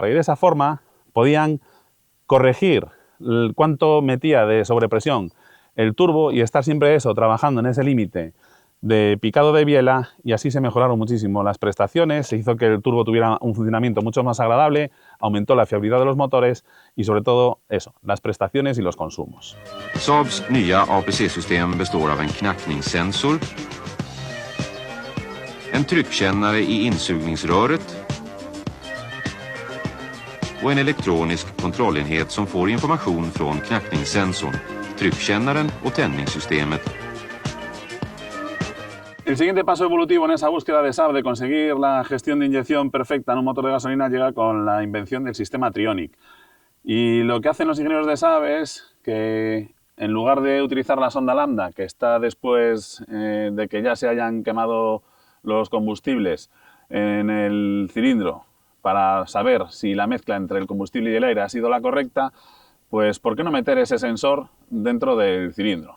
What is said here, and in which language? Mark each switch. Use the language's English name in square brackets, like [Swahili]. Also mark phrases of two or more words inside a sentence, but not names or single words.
[Spanish] Y de esa forma podían corregir cuánto metía de sobrepresión el turbo y estar siempre eso, trabajando en ese límite de picado de biela y así se mejoraron muchísimo las prestaciones, se hizo que el turbo tuviera un funcionamiento mucho más agradable, aumentó la fiabilidad de los motores y sobre todo eso, las prestaciones y los consumos. [Swedish] Saabs nya APC-system består av en knackningssensor, en tryckkännare i insugningsröret och en elektronisk kontrollenhet som får information från knackningssensorn, tryckkännaren och tändningssystemet. [Spanish] El siguiente paso evolutivo en esa búsqueda de Saab de conseguir la gestión de inyección perfecta en un motor de gasolina llega con la invención del sistema Trionic. Y lo que hacen los ingenieros de Saab es que en lugar de utilizar la sonda lambda, que está después de que ya se hayan quemado los combustibles en el cilindro para saber si la mezcla entre el combustible y el aire ha sido la correcta, pues ¿por qué no meter ese sensor dentro del cilindro?